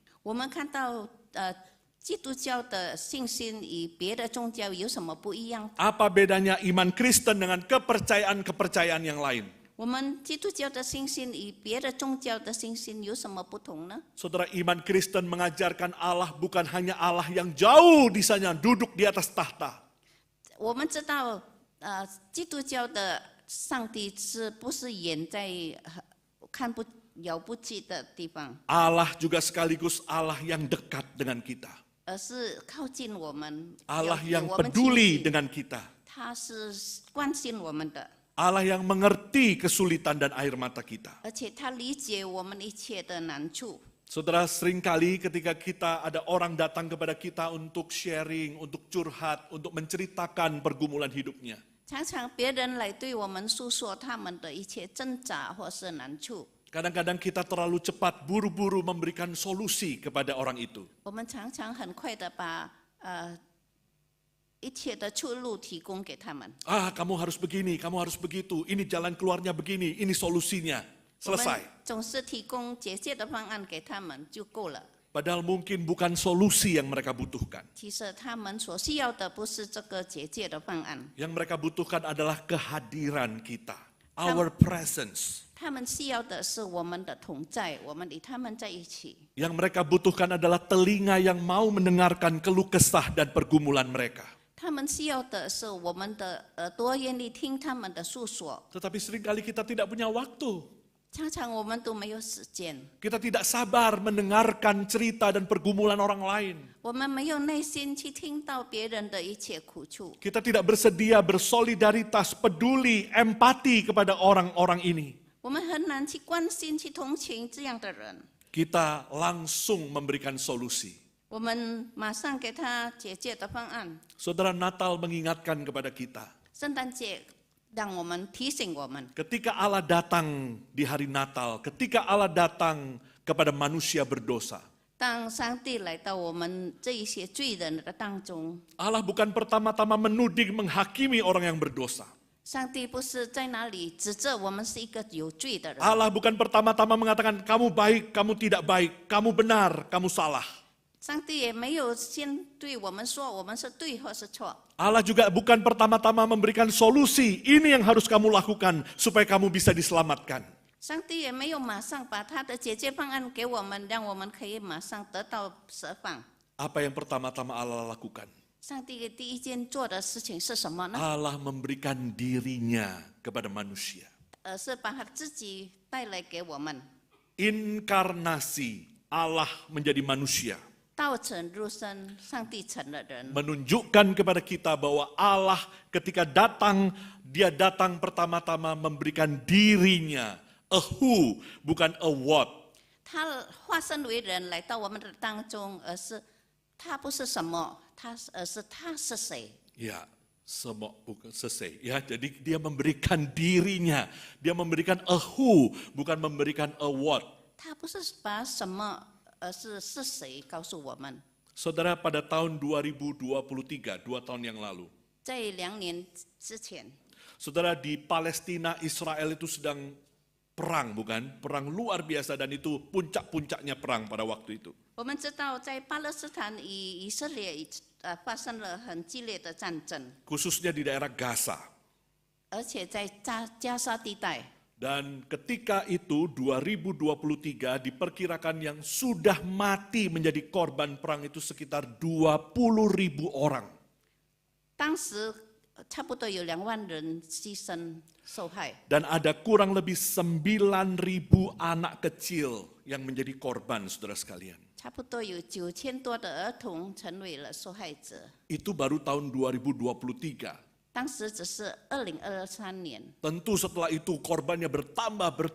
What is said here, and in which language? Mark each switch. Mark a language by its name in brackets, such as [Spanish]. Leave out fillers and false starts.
[Chinese] 我们看到基督教的信心与别的宗教有什么不一样？ [Indonesian] Apa bedanya iman Kristen dengan kepercayaan-kepercayaan yang lain? [Chinese] 我们基督教的信心与别的宗教的信心有什么不同呢？ [Indonesian] Saudara, iman Kristen mengajarkan Allah bukan hanya Allah yang jauh di sana duduk di atas tahta. [Chinese] 我们知道，基督教的上帝不是远在看不遥不及的地方， [Indonesian] Allah juga sekaligus Allah yang dekat dengan kita. [Chinese] 而是靠近我们， [Indonesian] Allah [Chinese] 有 [Indonesian] yang [Chinese] 我们 [Indonesian] peduli [Chinese] 亲近 [Indonesian] dengan kita. [Chinese] 他是关心我们的， [Indonesian] Allah yang mengerti kesulitan dan air mata kita. [Chinese] 而且他理解我们一切的难处。 [Indonesian] Saudara, seringkali ketika kita ada orang datang kepada kita untuk sharing, untuk curhat, untuk menceritakan pergumulan hidupnya. [Chinese] 常常别人来对我们诉说他们的一切挣扎或是难处， [Indonesian] Kadang-kadang kita terlalu cepat buru-buru memberikan solusi kepada orang itu. [Chinese] 我们常常很快的把一切的出路提供给他们。 [Indonesian] Kamu harus begini, kamu harus begitu, ini jalan keluarnya begini, ini solusinya. [Chinese] 我们 [Indonesian] Selesai. [Chinese] 总是提供解决的方案给他们就够了。 [Indonesian] Padahal mungkin bukan solusi yang mereka butuhkan. [Chinese] 其实他们所需要的不是这个结界的方案， [Indonesian] Yang mereka butuhkan adalah kehadiran kita, [English] our presence. [Chinese] 他们需要的是我们的同在，我们与他们在一起。 [Indonesian] Yang mereka butuhkan adalah telinga yang mau mendengarkan keluh kesah dan pergumulan mereka. [Chinese] 他们需要的是我们的耳朵愿意听他们的诉说。 [Indonesian] Tetapi seringkali kita tidak punya waktu. [Chinese] 常常我们都没有时间， [Indonesian] Kita tidak sabar mendengarkan cerita dan pergumulan orang lain. [Chinese] 我们没有耐心去听到别人的一切苦处， [Indonesian] Kita tidak bersedia bersolidaritas, peduli, empati kepada orang-orang ini. [Chinese] 我们很难去关心、去同情这样的人。 [Indonesian] Kita langsung memberikan solusi. [Chinese] 我们马上给他解决的方案。 [Indonesian] Saudara, Natal mengingatkan kepada kita. [Chinese] 圣诞节让我们提醒我们， [Indonesian] Ketika Allah datang di hari Natal, ketika Allah datang kepada manusia berdosa, [Chinese] 当上帝来到我们这一些罪人的当中， [Indonesian] Allah bukan pertama-tama menuding, menghakimi orang yang berdosa. [Chinese] 上帝不是在那里指责我们是一个有罪的人， [Indonesian] Allah bukan pertama-tama mengatakan kamu baik, kamu tidak baik, kamu benar, kamu salah. [Chinese] 上帝也没有先对我们说我们是对或是错。 [Indonesian] Allah juga bukan pertama-tama memberikan solusi, ini yang harus kamu lakukan supaya kamu bisa diselamatkan. [Chinese] 上帝也没有马上把他的解决方案给我们，让我们可以马上得到释放。 [Indonesian] Apa yang pertama-tama Allah lakukan? [Chinese] 上帝第一件做的事情是什么呢？ [Indonesian] Allah memberikan dirinya kepada manusia. [Chinese] 是把他自己带来给我们， [Indonesian] Inkarnasi, Allah menjadi manusia. [Chinese] 道成肉身，上帝成了人， [Indonesian] Menunjukkan kepada kita bahwa Allah ketika datang, dia datang pertama-tama memberikan dirinya. [English] A who, [Indonesian] bukan [English] a what. [Chinese] 他化身为人来到我们的当中，而是他不是什么，而是他是谁？ [Indonesian] Ya, semua bukan selesai. Ya, jadi dia memberikan dirinya. Dia memberikan [English] a who, [Indonesian] bukan memberikan [English] a what. [Chinese] 他不是把什么，而是谁告诉我们。 [Indonesian] Saudara, pada tahun 2023, 2 tahun yang lalu, [Chinese] 在2年之前， [Indonesian] saudara, di Palestina, Israel itu sedang perang, bukan? Perang luar biasa dan itu puncak-puncaknya perang pada waktu itu. [Chinese] 我们知道在巴勒斯坦与以色列发生了很激烈的战争， [Indonesian] Khususnya di daerah Gaza. [Chinese] 而且在加沙地带。 [Indonesian] Dan ketika itu 2023 diperkirakan yang sudah mati menjadi korban perang itu sekitar 20.000 orang. [Chinese] 当时差不多有2万人牺牲受害， [Indonesian] Dan ada kurang lebih 9.000 anak kecil yang menjadi korban, saudara sekalian. [Chinese] 差不多有9000多的儿童成为了受害者。 [Indonesian] Itu baru tahun 2023. [Chinese] 当时只是2023年， [Indonesian] Tentu setelah itu korbannya bertambah.